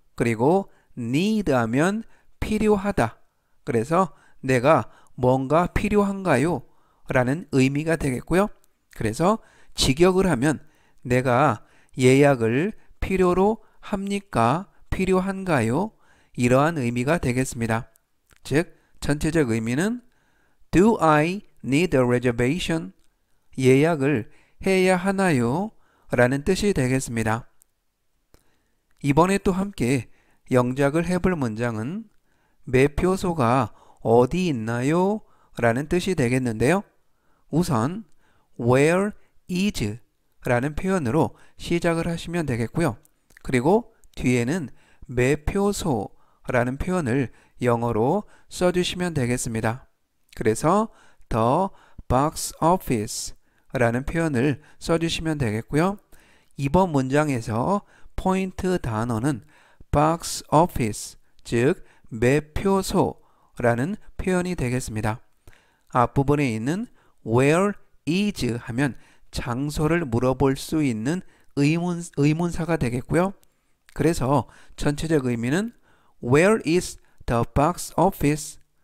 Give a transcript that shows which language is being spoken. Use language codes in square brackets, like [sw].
[ko] 그리고 need 하면 필요하다. 그래서 내가 뭔가 필요한가요? 라는 의미가 되겠고요. 그래서 직역을 하면 내가 예약을 필요로 합니까? 필요한가요? 이러한 의미가 되겠습니다. 즉, 전체적 의미는 [en] Do I need a reservation? [ko] 예약을 해야 하나요? 라는 뜻이 되겠습니다. 이번에 또 함께 영작을 해볼 문장은 매표소가 어디 있나요? 라는 뜻이 되겠는데요. 우선 [en] where is [ko] 라는 표현으로 시작을 하시면 되겠고요. 그리고 뒤에는 매표소 라는 표현을 영어로 써주시면 되겠습니다. 그래서 [en] the box office [ko] 라는 표현을 써주시면 되겠고요. 이번 문장에서 포인트 단어는 box office, 즉 매표소라는 표현이 되겠습니다. 앞부분에 있는 [en] where is [ko] 하면 장소를 물어볼 수 있는 의문사가 되겠고요. 그래서 전체적 의미는 [en] Where is the box office?